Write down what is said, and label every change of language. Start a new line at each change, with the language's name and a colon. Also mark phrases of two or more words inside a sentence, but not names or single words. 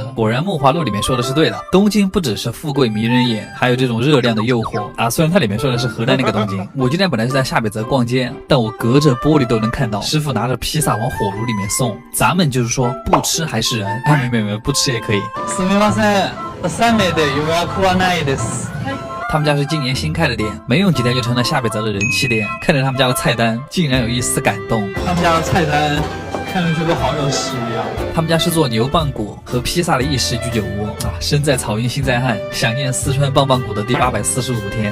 Chinese: 果然《梦华录》里面说的是对的，东京不只是富贵迷人眼，还有这种热量的诱惑啊。虽然它里面说的是河南那个东京，我今天本来是在下北泽逛街，但我隔着玻璃都能看到师傅拿着披萨往火炉里面送。咱们就是说不吃还是人，没，不吃也可以。
Japanese: すみません、3名で予約はないです。
Chinese: 他们家是今年新开的店，没用几天就成了下北泽的人气店。看着他们家的菜单，竟然有一丝感动。他们家的菜单看上去都好有诗意啊！他们家是做牛棒骨和披萨的意式居酒屋啊，身在草原心在汉，想念四川棒棒骨的第845天。